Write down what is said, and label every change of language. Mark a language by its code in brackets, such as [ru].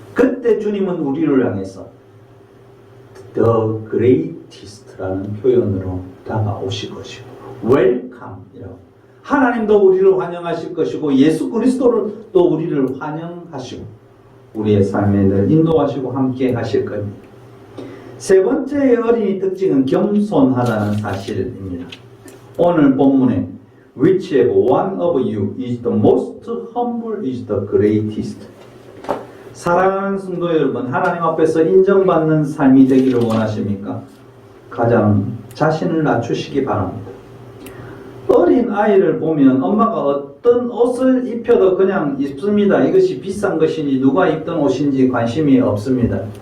[ko] 그때 주님은 우리를 향해서 The Greatest라는 표현으로 다가오실 것이고 Welcome이라고 하나님도 우리를 환영하실 것이고 예수 그리스도를 또 우리를 환영하시고 우리의 삶에 늘 인도하시고 함께 하실 겁니다. 세 번째의 어린이 특징은 겸손하다는 사실입니다. 오늘 본문에 [en] Which of one of you is the most humble is the greatest. [ko] 사랑하는 성도 여러분, 하나님 앞에서 인정받는 삶이 되기를 원하십니까? 가장 자신을 낮추시기 바랍니다. 어린 아이를 보면 엄마가 어떤 옷을 입혀도 그냥 입습니다. 이것이 비싼 것인지 누가 입던 옷인지 관심이 없습니다.